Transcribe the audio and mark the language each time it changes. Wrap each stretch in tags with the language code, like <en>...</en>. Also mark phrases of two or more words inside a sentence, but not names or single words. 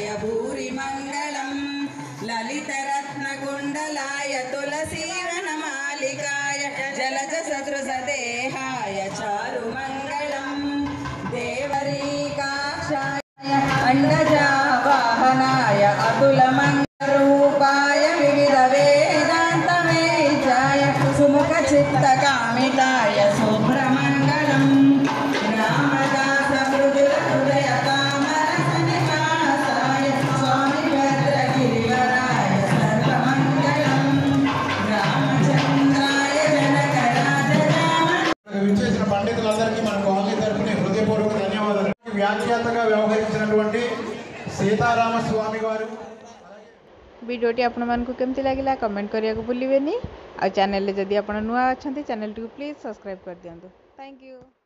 <sa>भूरिमङ्गलं ललितरत्नकुण्डलाय तुलसीवनमालिकाय जलजसदृशदेहाय चारुमङ्गलं देवरीकाक्षाय अण्डजावाहनाय अतुलमङ्गलरूपाय विविधवेदान्तवेद्याय सुमुखचित्तकामिताय शुभ्रमङ्गलं रामदासमृदुहृदयकामरसनिवासाय स्वामिभद्रगिरिवराय सर्वमङ्गलं रामचन्द्राय जनकराजराम</sa> <te>పండితులందరికీ మన కాలనీ తరపున హృదయపూర్వక ధన్యవాదాలు। వ్యాఖ్యాతగా వ్యవహరించినటువంటి సీతారామ స్వామి గారు</te> <or>ଭିଡିଓଟି ଆପଣ ମାନଙ୍କୁ କେମିତି ଲାଗିଲା କମେଣ୍ଟ କରିବା କୁ ଭୁଲିବେନି ଆ ଚ୍ୟାନେଲ ରେ ଯଦି ଆପଣ ନୂଆ ଅଛନ୍ତି ଚ୍ୟାନେଲ ଟି</or> <en>please subscribe</en> <or>କର ଦିଅନ୍ତୁ।</or> <en>Thank you.</en>